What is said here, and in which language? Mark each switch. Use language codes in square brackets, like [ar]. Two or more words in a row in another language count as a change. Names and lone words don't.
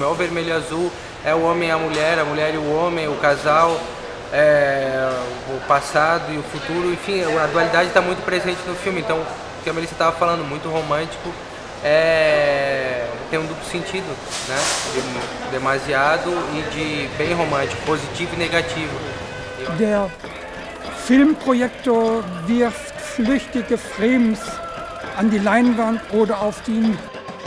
[pt] É o vermelho e azul, é o homem e a mulher e o homem, o casal, o passado e o futuro. Enfim, a dualidade está muito presente no filme. Então, o que a Melissa estava falando, muito romântico, tem um duplo sentido, né? De demasiado e de bem romântico, positivo e negativo. [de] Der Filmprojektor wirft flüchtige Frames an die Leinwand oder auf die